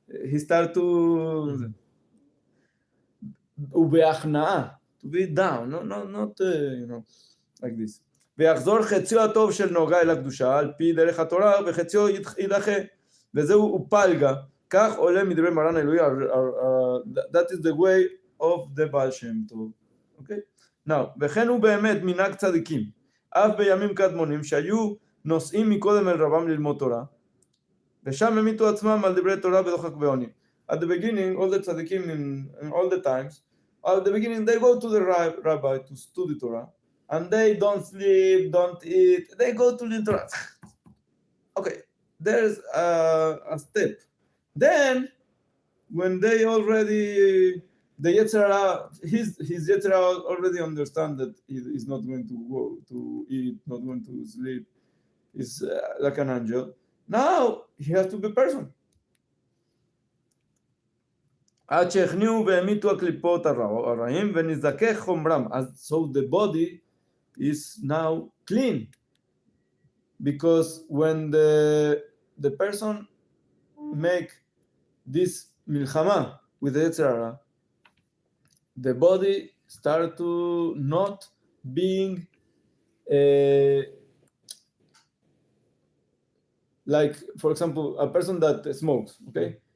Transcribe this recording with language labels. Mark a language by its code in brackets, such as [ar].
[en] He start to [he] ובהכנעה, [en] to be down, not like this. [he] ויחזור חציו הטוב של נוגה אל הקדושה, על פי דרך התורה, וחציו יידחה. וזהו פלגה, כך עולה מדברי מרן האלוהי, [en] that is the way of the [he] בעל שם טוב. Okay? Now, וכן הוא באמת מנהג צדיקים, אף בימים קדמונים, שהיו נוסעים מקודם אל רבם ללמוד תורה, ושם המיתו עצמם על דברי תורה בדוחק ועוני. [en] At the beginning, all the tzaddikim in all the times, at the beginning they go to the rabbi to study Torah, and they don't sleep, don't eat, they go to the Torah. Okay, there's a step. Then, when they already, the Yetzirah, his Yetzirah already understand that he is not going to go to eat, not going to sleep, is like an angel. Now, he has to be person. [he] עד שהכניעו והמיתו הקליפות הרעים ונזכך חומרם. [en] So the body is now clean. Because when the person make this milchama with the Yetzer Hara, the body start to not being like, for example, a person that smokes, okay?